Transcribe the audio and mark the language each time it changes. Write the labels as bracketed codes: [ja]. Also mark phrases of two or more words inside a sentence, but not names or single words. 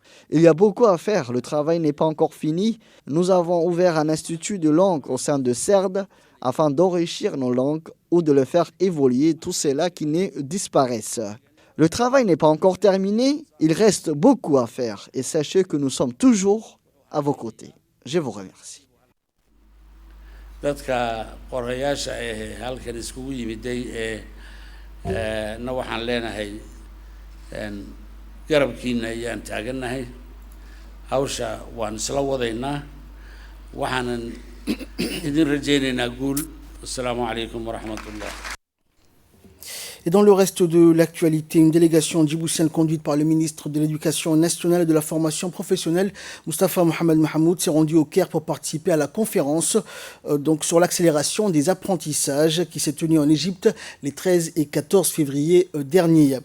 [fr] Il y a beaucoup à faire, le travail n'est pas encore fini. Nous avons ouvert un institut de langue au sein de CERD afin d'enrichir nos langues ou de le faire évoluer, tout cela qui ne disparaissent. Le travail n'est pas encore terminé, il reste beaucoup à faire et sachez que nous sommes toujours à vos côtés. Je vous remercie. [so] dadka qorayaasha halkan iskugu yimiday na waxaan leenahay garabkiina ayaan taaganahay hawsha waan isla wadaynaa waxaanan idin rajaynaynaa guul. [ar] السلام عليكم ورحمة الله. [fr] Et dans le reste de l'actualité, une délégation djiboutienne conduite par le ministre de l'Éducation nationale et de la formation professionnelle, Moustapha Mohamed Mahamoud, s'est rendue au Caire pour participer à la conférence donc sur l'accélération des apprentissages qui s'est tenue en Égypte les 13 et 14 février dernier.